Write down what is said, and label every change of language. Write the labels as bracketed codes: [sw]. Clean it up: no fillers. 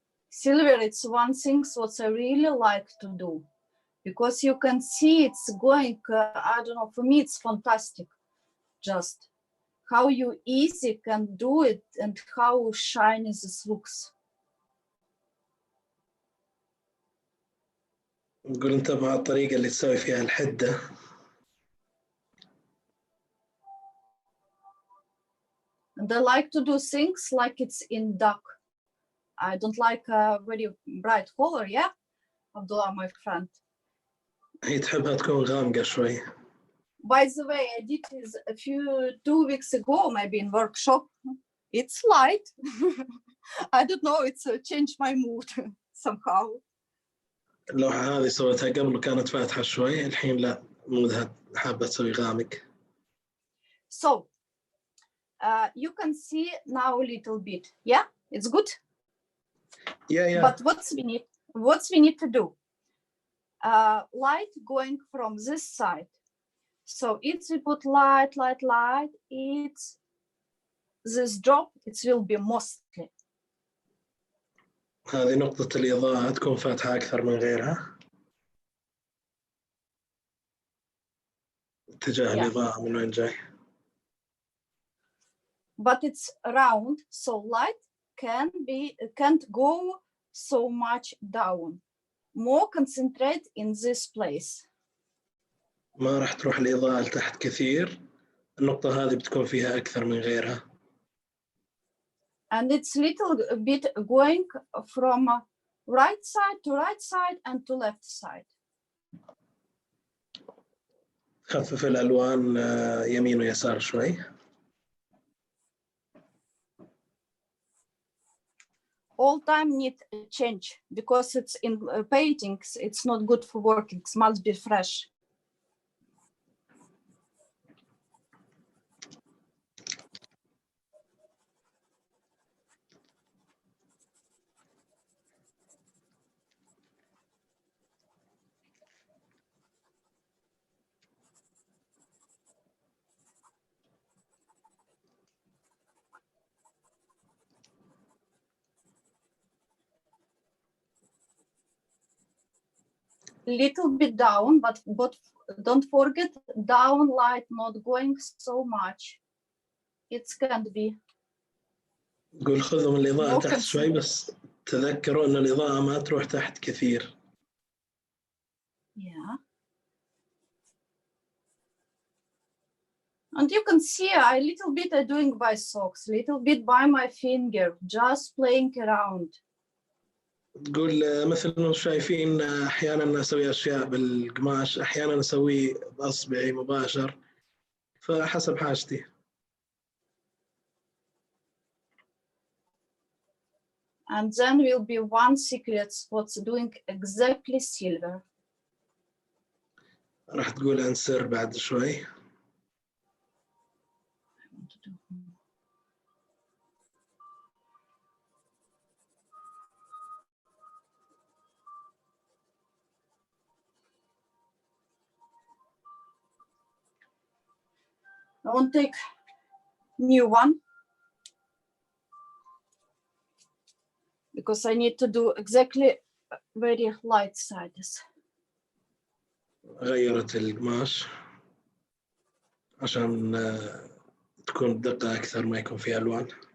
[en] Silver, it's one thing what I really like to do, because you can see it's going, I don't know, for me it's fantastic. Just how you easy can do it and how shiny this looks. [ar] نقول انتبه على الطريقة اللي تسوي فيها الحدة. [en] And I like to do things like it's in dark. I don't like a very bright color, yeah? Abdullah, my friend. [ar] هي تحبها تكون غامقة شوي. [en] By the way, I did this 2 weeks ago, maybe in workshop. It's light. I don't know, it's changed my mood somehow. [ar] اللوحة هذه سويتها قبل وكانت فاتحة شوي، الحين لا، مودها حابة تسوي غامق. [en] So you can see now a little bit. Yeah, it's good. Yeah. But what we need to do? Light going from this side. So if we put light, it's this drop, it will be mostly. [ar] هذه نقطة الإضاءة تكون فاتحة أكثر من غيرها. اتجاه الإضاءة من وين جاي. [en] But it's round, so light can't go so much down. More concentrate in this place. [ar] ما راح تروح الإضاءة لتحت كثير. النقطة هذه بتكون فيها أكثر من غيرها. [en] And it's little bit going from right side and to left side. [ar] خفف الألوان يمين ويسار شوي. [en] All time need change because it's in paintings, it's not good for working, it must be fresh. Little bit down, but don't forget down light not going so much. It can't be. [ar] قول خذوا من الإضاءة تحت شوي، بس تذكروا إن الإضاءة ما تروح تحت كثير. [en] Yeah. And you can see a little bit I'm doing by socks, little bit by my finger, just playing around. [ar] تقول مثل ما شايفين أحيانا أسوي أشياء بالقماش، أحيانا أسوي بأصبعي مباشر، فحسب حاجتي. [en] And then will be one secret spot doing exactly silver. [ar] راح تقول عن سر بعد شوي. [en] I want to take new one because I need to do exactly very light sides. [ar] غيرت القماش عشان تكون بدقة أكثر، ما يكون فيها ألوان.